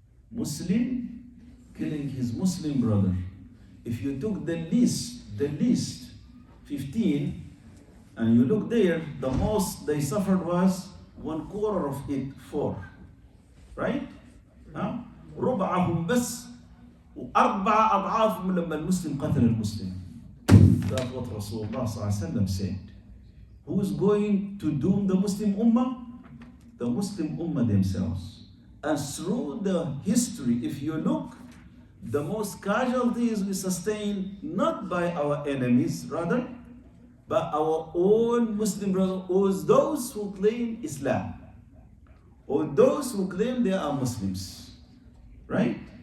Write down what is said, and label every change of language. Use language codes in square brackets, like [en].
[en] Muslim killing his Muslim brother. If you took the least 15, and you look there, the most they suffered was 1/4 of it, 4. Right? [ar] ربعهم بس وأربعة أضعاف من لما المسلم قتل المسلم. [en] That's what Rasulullah ﷺ said. Who is going to doom the Muslim Ummah? The Muslim Ummah themselves. And through the history, if you look, the most casualties we sustain not by our enemies, rather, but our own Muslim brothers, or those who claim Islam, or those who claim they are Muslims. Right?